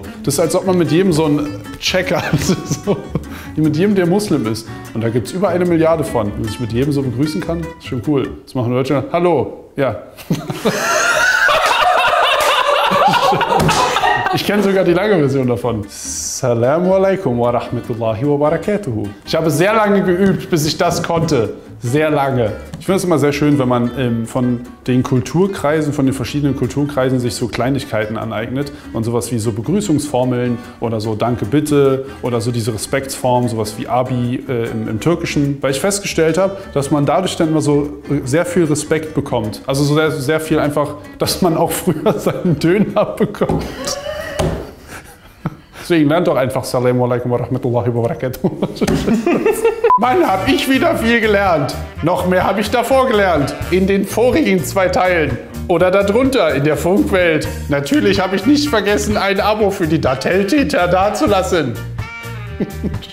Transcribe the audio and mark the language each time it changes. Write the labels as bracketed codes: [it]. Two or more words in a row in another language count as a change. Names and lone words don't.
[de] Das ist, als ob man mit jedem so einen Checker, so, mit jedem, der Muslim ist. Und da gibt es über 1 Milliarde von. Wenn ich mit jedem so begrüßen kann, ist schon cool. Das machen Leute. Hallo. Ja. Ich kenne sogar die lange Version davon. [ar] السلام عليكم ورحمة الله وبركاته. [de] Ich habe sehr lange geübt, bis ich das konnte. Sehr lange. Ich finde es immer sehr schön, wenn man von den Kulturkreisen, von den verschiedenen Kulturkreisen sich so Kleinigkeiten aneignet und sowas wie so Begrüßungsformeln oder so Danke bitte oder so diese Respektsform, sowas wie Abi im Türkischen. Weil ich festgestellt habe, dass man dadurch dann immer so sehr viel Respekt bekommt. Also so sehr, sehr viel einfach, dass man auch früher seinen Döner bekommt. Deswegen lernt doch einfach [ar] السلام عليكم ورحمة الله وبركاته. [de] Mann, hab ich wieder viel gelernt. Noch mehr habe ich davor gelernt. In den vorigen 2 Teilen. Oder darunter in der Funkwelt. Natürlich habe ich nicht vergessen, ein Abo für die Datel-Täter dazulassen.